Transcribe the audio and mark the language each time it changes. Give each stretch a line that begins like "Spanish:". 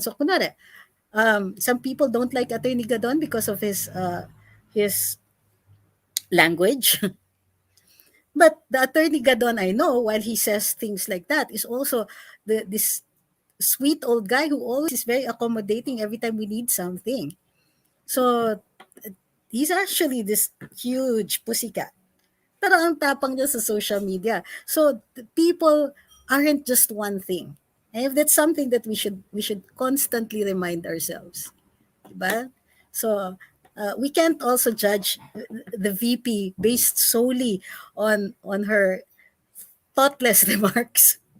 English: So kunwari, some people don't like Attorney Gadon because of his language. But the Attorney Gadon I know, while he says things like that, is also this sweet old guy who always is very accommodating every time we need something. So he's actually this huge pussycat.
Filipino: Pero ang tapang niya sa social media.
English: So people aren't just one thing. And if that's something that we should constantly remind ourselves. Diba? So we can't also judge the VP based solely on her thoughtless remarks.